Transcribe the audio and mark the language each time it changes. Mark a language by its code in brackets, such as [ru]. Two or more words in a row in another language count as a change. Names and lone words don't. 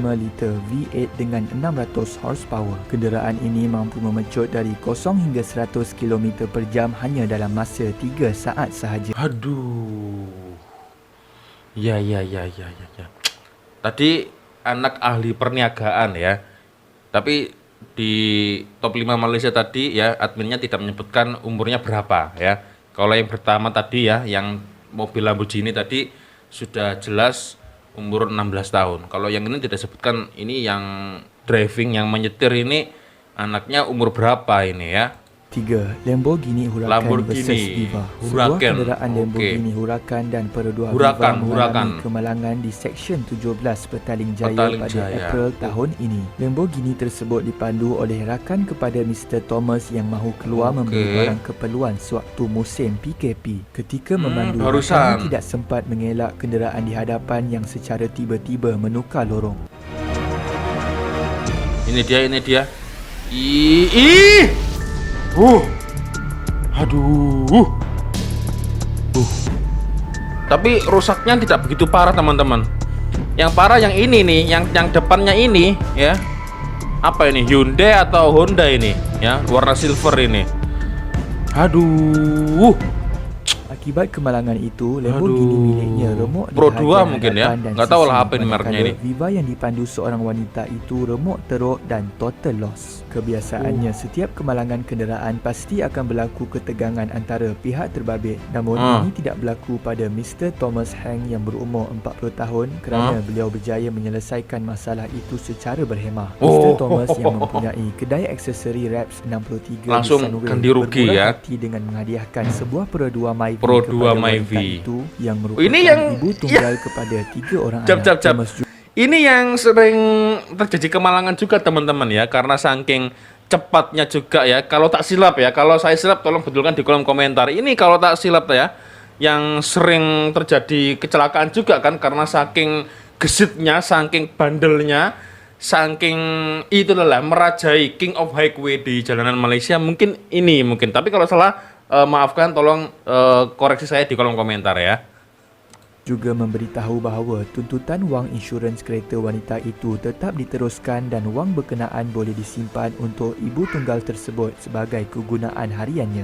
[ms] 4.5 liter V8 dengan 600 horsepower. Kenderaan ini mampu memecut dari 0 hingga 100 km per jam hanya dalam masa 3 saat sahaja. [id] Aduh. Ya. Tadi anak ahli perniagaan ya. Tapi di top 5 Malaysia tadi ya, adminnya tidak menyebutkan umurnya berapa ya. Kalau yang pertama tadi ya, yang mobil Lamborghini tadi sudah jelas umur 16 tahun. Kalau yang ini tidak sebutkan, ini yang driving, yang menyetir ini anaknya umur berapa ini ya. [ms] 3. Lamborghini Huracan Lamborghini versus Viva. Sebuah Huracan. kenderaan Lamborghini Huracan dan Perodua Viva Huracan. mengalami kemalangan di Seksyen 17 Petaling Jaya Petaling pada Jaya. April tahun ini. Lamborghini tersebut dipandu oleh rakan kepada Mr. Thomas yang mahu keluar membeli barang keperluan sewaktu musim PKP. Ketika memandu, [id] barusan. [ms] rakannya tidak sempat mengelak kenderaan di hadapan yang secara tiba-tiba menukar lorong. [id] Ini dia. Aduh. Tapi rusaknya tidak begitu parah, teman-teman. Yang parah yang ini nih, yang depannya ini ya. Apa ini? Hyundai atau Honda ini ya, warna silver ini. Aduh. [ms] Akibat kemalangan itu, Lamborghini miliknya remuk di Pro 2 bahagian [id] mungkin ya. [ms] hadapan dan [id] Nggak tahu lah [ms] sisi, [id] apa ini mereknya [ms] manakala [id] ini. [ms] Viva yang dipandu seorang wanita itu remuk teruk dan [en] total loss. [ms] Kebiasaannya setiap kemalangan kenderaan pasti akan berlaku ketegangan antara pihak terbabit. Namun ini tidak berlaku pada Mr. Thomas Hang yang berumur 40 tahun kerana beliau berjaya menyelesaikan masalah itu secara berhemah. Mr. Thomas yang mempunyai kedai aksesori Raps 63 [id] Langsung [ms] di Sunway [id] ganti rugi [ms] bermurah [id] ya. [ms] hati dengan menghadiahkan sebuah Pro 2 Myvi Pro 2 kepada Myvi. wanita itu yang merupakan [id] Ini yang [ms] ibu tunggal kepada 3 orang Jap. anak. Thomas [id] Ini yang sering terjadi kemalangan juga, teman-teman ya, karena saking cepatnya juga ya. Kalau tak silap ya, kalau saya silap tolong betulkan di kolom komentar. Ini kalau tak silap ya, yang sering terjadi kecelakaan juga kan karena saking gesitnya, saking bandelnya, saking itu lah merajai [en] King of Highway [id] di jalanan Malaysia. Mungkin ini tapi kalau salah maafkan, tolong koreksi saya di kolom komentar ya. [ms] juga memberitahu bahawa tuntutan wang insurans kereta wanita itu tetap diteruskan dan wang berkenaan boleh disimpan untuk ibu tunggal tersebut sebagai kegunaan hariannya.